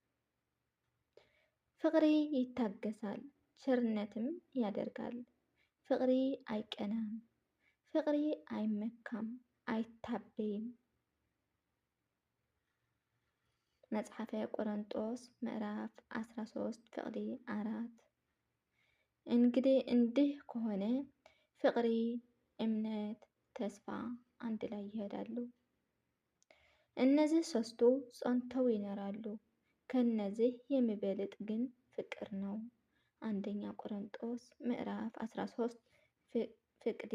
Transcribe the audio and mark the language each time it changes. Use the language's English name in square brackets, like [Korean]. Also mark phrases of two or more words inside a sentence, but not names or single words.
[Amharic] ፍቅሪ ይታገሳል ቸርነትም ያደርጋል። ፍቅሪ አይቀናም፣ ፍቅሪ አይመካም፣ አይታበይም። መጽሐፈ ቆሮንጦስ ምዕራፍ 13 ፍቅሪ 4። እንግዲህ እንዲህ ከሆነ ፍቅሪ፣ እምነት፣ ተስፋ አንድ ላይ ይሄዳሉ። እነዚህ ሶስቱ ጸንተው ይኖራሉ። ከነዚህ የሚበልጥ ግን ፍቅር ነው። አንደኛ ቆሮንጦስ ምዕራፍ 13 ፍቅሪ